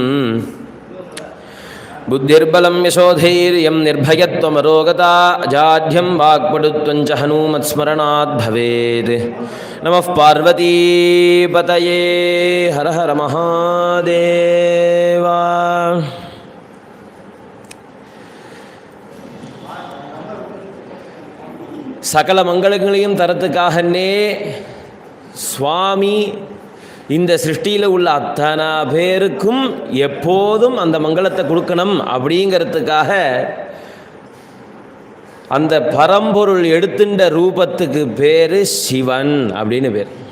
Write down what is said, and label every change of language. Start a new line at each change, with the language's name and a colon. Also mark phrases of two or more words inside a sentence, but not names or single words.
Sanskrit: बुद्धिर्बलं यशोधैर्यं निर्भयत्वमरोगता अजाढ्यं वाक्पटुत्वं च हनूमत्स्मरणात् भवेत्। नमः पार्वतीपतये। हर हर महादेव।
Tamil: சகல மங்களங்களையும் தரத்துக்காகனே சுவாமி இந்த சிருஷ்டியில் உள்ள அத்தனை பேருக்கும் எப்போதும் அந்த மங்களத்தை கொடுக்கணும் அப்படிங்கிறதுக்காக அந்த பரம்பொருள் எடுத்துட்ட ரூபத்துக்கு பேர் சிவன் அப்படின்னு பேர்.